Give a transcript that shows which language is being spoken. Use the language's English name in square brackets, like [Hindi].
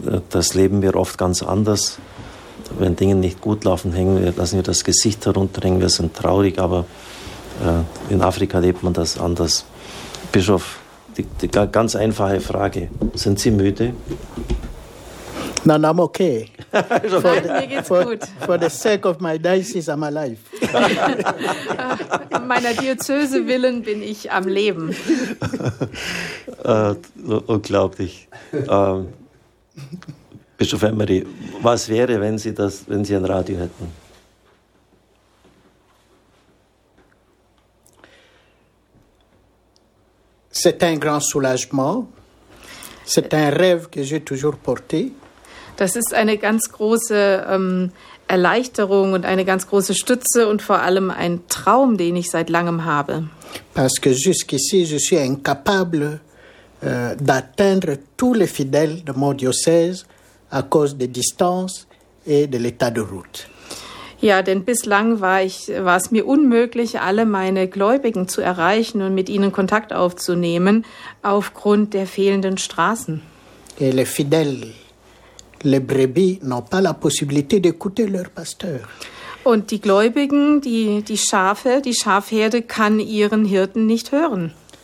[German] Das leben wir oft ganz anders. Wenn Dinge nicht gut laufen, hängen wir, lassen wir das Gesicht herunterhängen, wir sind traurig, aber in Afrika lebt man das anders. Bischof, die ganz einfache Frage, sind Sie müde? [English] Nein, I'm okay. For the, [German] mir geht's gut. [English] For the sake of my diocese, I'm alive. [German] Meiner Diözese willen bin ich am Leben. Unglaublich. Bischof Emery, was wäre, wenn Sie ein Radio hätten? [French] C'est un grand soulagement. C'est un rêve que j'ai toujours porté. [German] Das ist eine ganz große Erleichterung und eine ganz große Stütze und vor allem ein Traum, den ich seit langem habe. [French] Parce que jusqu'ici, je suis incapable d'atteindre tous les fidèles de mon diocèse à cause des distances et de l'état de route. [German] Ja, denn bislang war es mir unmöglich, alle meine Gläubigen zu erreichen und mit ihnen Kontakt aufzunehmen aufgrund der fehlenden Straßen. [French] Et les fidèles. Les brebis n'ont pas la possibilité d'écouter leur pasteur. [German] Und die Gläubigen, die Schafe, die Schafherde kann ihren Hirten nicht hören.